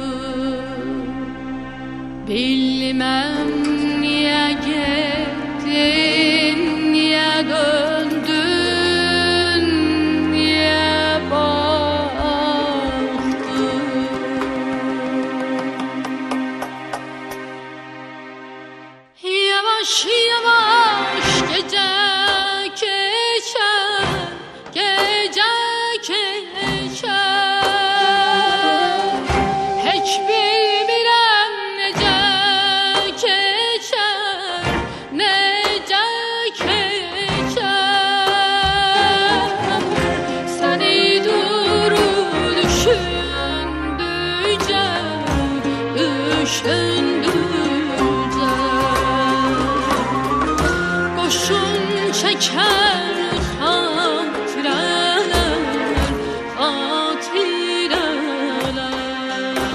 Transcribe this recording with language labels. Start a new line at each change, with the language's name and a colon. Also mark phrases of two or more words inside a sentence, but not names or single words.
Azerbaijani: Bilməm niyə getdin, niyə döndün, niyə baxdın.
Turkish: Yavaş yavaş gece geçer, gece geçer.
Azerbaijani: Hiç bilmirəm necə keçər, necə keçər. Səni durub düşündükcə, düşündükcə qoşun çəkər xatirələr, xatirələr.